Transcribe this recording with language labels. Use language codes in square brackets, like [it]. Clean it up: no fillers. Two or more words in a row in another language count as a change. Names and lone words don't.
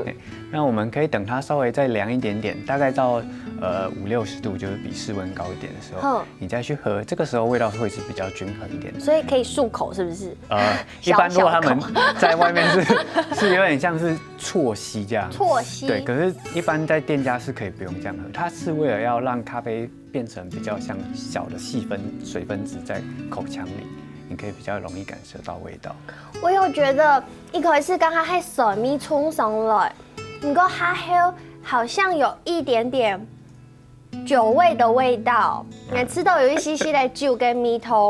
[zh] 那我們可以等它稍微再涼一點點，大概到50-60度，就是比室溫高一點的時候，你再去喝，這個時候味道會是比較均衡一點的。所以可以漱口，是不是？一般如果他們在外面是有點像是啜吸這樣。啜吸。對，可是一般在店家是可以不用這樣喝，它是為了要讓咖啡變成比較像小的細水分子在口腔裡，你可以比較容易感受到味道。我有覺得一開始剛剛係酸味衝上來，不過它好像有一點點酒味的味道，你吃到有一些些的酒跟蜜頭。